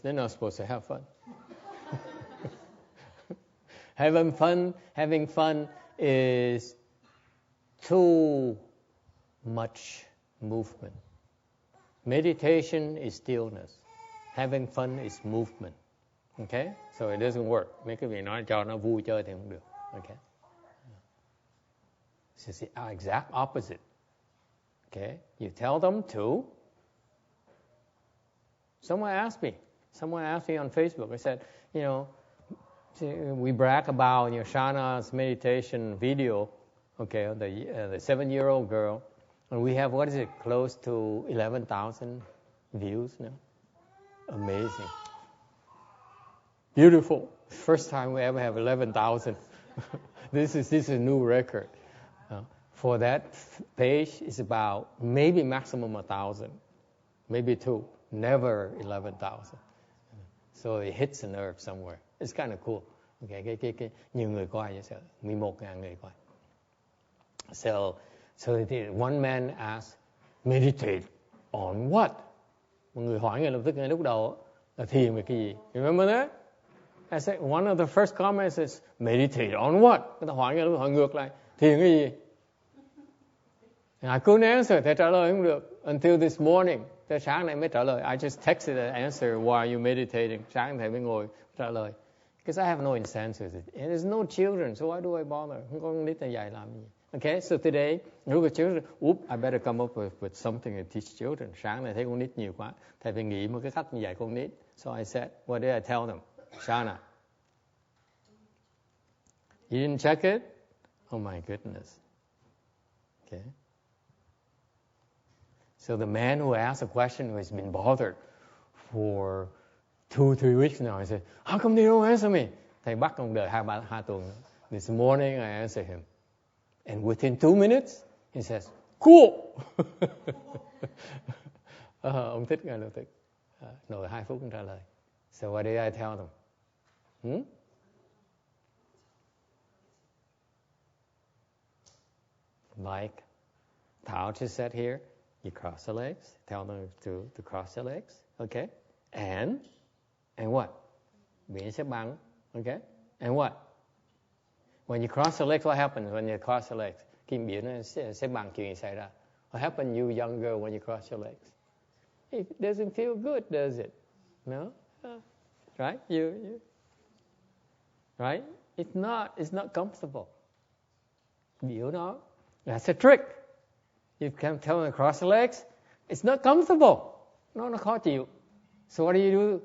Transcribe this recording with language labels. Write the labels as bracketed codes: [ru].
[en] They're not supposed to have fun. Having fun is too much movement. Meditation is stillness. Having fun is movement. Okay? So it doesn't work. [vi] Mấy cái vị nói cho nó vui chơi thì không được. [en] Okay? It's the exact opposite. Okay? You tell them to. Someone asked me on Facebook, I said, we brag about Shana's meditation video, okay, the 7-year-old girl, and we have, close to 11,000 views now. Amazing. Beautiful. First time we ever have 11,000. This is a new record. For that page, it's about maybe maximum 1,000, maybe 2. Never 11,000. So it hits a nerve somewhere. It's kind of cool. [vi] Okay, nhiều người coi vậy sợ 11.000 người coi. [en] So one man asked, meditate on what? [vi] Một người hỏi ngay lập tức ngay lúc đầu là thiền về cái gì? [en] Remember that? I said one of the first comments is meditate on what? [vi] Người ta hỏi ngay lúc hỏi ngược lại thiền cái gì? [en] I couldn't answer, [vi] thầy trả lời không được [en] until this morning. [vi] Tới sáng nay mới trả lời. [en] I just texted the answer, why are you meditating? [vi] Sáng thầy mới ngồi trả lời. [en] Because I have no incentives. And there's no children, so why do I bother? [vi] Không có con nít này dạy làm gì. [en] Okay, so today, look at children. I better come up with something to teach children. [vi] Sáng nay thấy con nít nhiều quá. Thầy phải nghĩ một cái cách dạy con nít. [en] So I said, what did I tell them? Shana, you didn't check it? Oh my goodness. Okay. So the man who asked a question who has been bothered for 2-3 weeks now, I said, how come they don't answer me? [vi] Thầy bắt ông đợi 2 tuần. [en] This morning I answered him. And within 2 minutes, he says, cool! [vi] Ông thích ngay lập tức. Nội 2 phút ông trả lời. [en] So what did I tell them? Like Thảo just said here, you cross the legs. Tell them to cross the legs. Okay? And what? [vi] Biển xếp bằng. [en] Okay? And what? When you cross the legs, what happens when you cross the legs? [vi] Khi biển nó xếp bằng, chuyện gì xảy ra? [en] What happened, you young girl, when you cross your legs? It doesn't feel good, does it? No? Right? You right? It's not comfortable. You know? That's a trick. You can tell them to cross the legs. It's not comfortable. [vi] Nó khó chịu. [en] So what do you do?